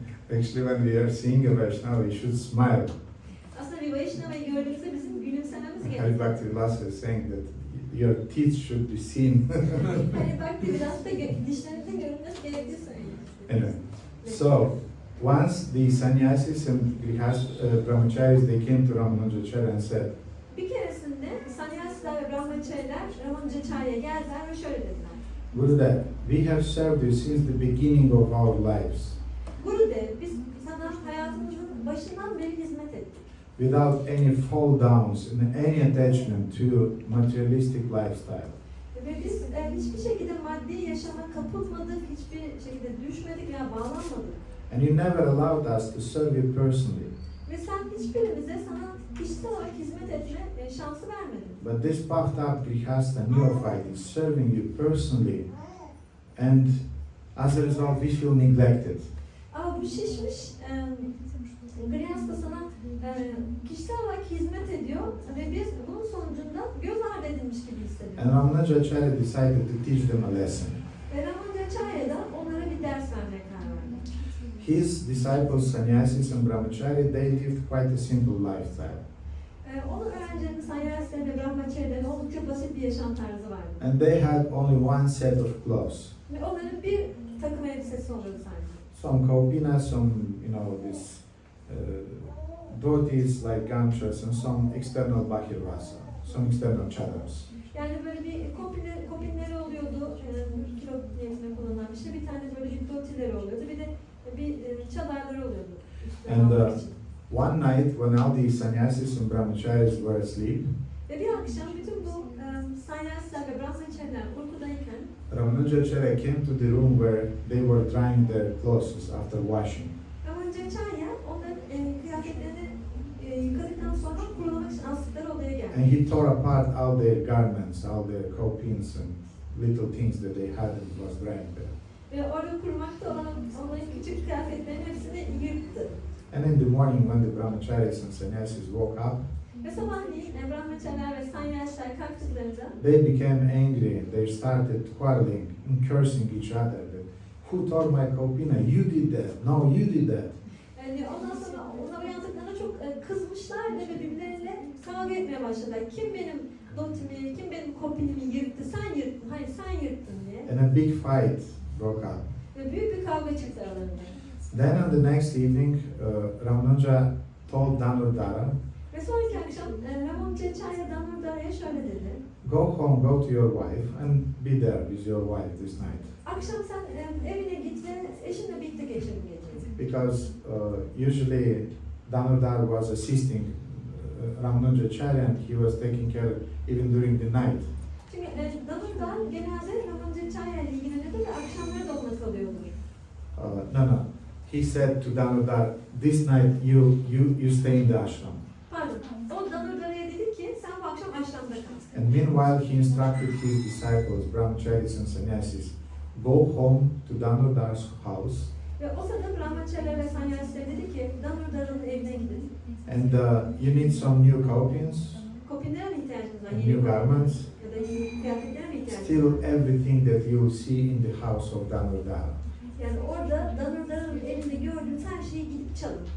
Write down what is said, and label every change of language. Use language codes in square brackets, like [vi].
[en] Actually, when we are seeing a Vaishnava, we should smile. [tr] Aslında bir Vaishnava'yı gördüğümüzde bizim gülümsememiz Hari gerekiyor. [en] Bhakti Vilasa is saying that your teeth should be seen. [tr] Hani bak biraz da dişlerinizin görünmesi gerektiği söylüyor. [en] Anyway, so once the sannyasis and brahmacharis, they came to Ramanujacharya and said, [tr] Bir keresinde Sannyasiler ve Brahmacharya'lar Ramanujacharya'ya geldiler ve şöyle dediler. [en] Gurudev, we have served you since the beginning of our lives, [tr] Gurudev, biz sana hayatımızın başından beri hizmet ettik. [en] without any fall downs and any attachment to materialistic lifestyle. [tr] Ve biz hiçbir şekilde maddi yaşama kapılmadık, hiçbir şekilde düşmedik veya bağlanmadık. [en] And you never allowed us to serve you personally. [tr] Ve sen hiçbirimize sana kişisel olarak hizmet etme şansı vermedin. [en] But this puffed up Grihastha neophyte is serving you personally, and as a result, we feel neglected. [tr] Ama bu şişmiş Grihastha sana kişisel olarak hizmet ediyor ve biz bunun sonucunda göz ardı edilmiş gibi hissediyoruz. [en] And Ramanujacharya decided to teach them a lesson. [tr] Ve Ramanujacharya da onlara bir ders vermeye karar verdi. [en] His disciples, sannyasis and brahmachari, they lived quite a simple lifestyle. [tr] Onun öğrencilerinin Sannyasilerin ve Brahmacharya'ların oldukça basit bir yaşam tarzı vardı. [en] And they had only one set of clothes. [tr] Ve onların bir takım elbisesi oluyordu sadece. [en] Some kaupinas, some, this dhotis like gamchas, and some external bahirvasa, some external chadars. [tr] Yani böyle bir kopinleri oluyordu, kilo niyetine kullanılan bir şey. Bir tane böyle bir dotileri oluyordu, bir de bir çadarları oluyordu. [en] And one night, when all the sannyasis and brahmacharis were asleep, [tr] Ve bir akşam bütün bu Sannyasiler ve Brahmacharya'lar uykudayken [en] Ramanujacharya came to the room where they were drying their clothes after washing. [tr] Ramanujacharya onların kıyafetlerini yıkadıktan sonra kurulamak için astıkları odaya geldi. [en] And he tore apart all their garments, all their kaupins and little things that they had and was drying there. [tr] Ve orada kurmakta olan onların küçük kıyafetlerin hepsini yırttı. [en] And in the morning, when the brahmacharis and sannyasis woke up, [tr] Ve sabahleyin Brahmacharya'lar ve Sannyasiler kalktıklarında [en] they became angry. They started quarreling and cursing each other. That, who tore my kaupina? You did that. No, you did that. [tr] yani ondan sonra onlar uyandıklarında çok kızmışlar ve birbirleriyle kavga etmeye başladılar. Kim benim dotimi, kim benim kopinimi yırttı? Sen yırttın, hayır sen yırttın diye. [en] And a big fight broke out. [tr] Ve büyük bir kavga çıktı aralarında. [en] Then on the next evening, Ramanuja told Danurdara, [tr] Ve sonraki akşam Ramanujacharya Danurdara'ya şöyle dedi. [en] go home, go to your wife and be there with your wife this night. [tr] Akşam sen evine git ve eşinle birlikte geçir bu geceyi. [en] Because usually Danurdar was assisting Ramanujacharya and he was taking care even during the night. [tr] Çünkü Danurdar genelde Ramanujacharya ile ilgileniyordu ve akşamları da ona kalıyordu. [en] No. He said to Danurdar, this night you stay in the ashram. [tr] Pardon, o Danurdara'ya dedi ki sen bu akşam aşramda kal. [en] And meanwhile he instructed his disciples, brahmacharis and sannyasis, go home to Danurdar's house [tr] Ve o sırada Brahmacharya ve Sannyasiler dedi ki Danurdara'nın evine gidin. [en] and you need some new kaupins, [tr] Kopinlere mi ihtiyacınız var? [en] and new garments, [tr] Ya da yeni kıyafetlere mi ihtiyacınız [en] still [tr] var? [en] everything that you will see in the house of Danurdara. [tr] Yani orada Danurdara'nın evinde gördüğünüz her şeyi gidip çalın.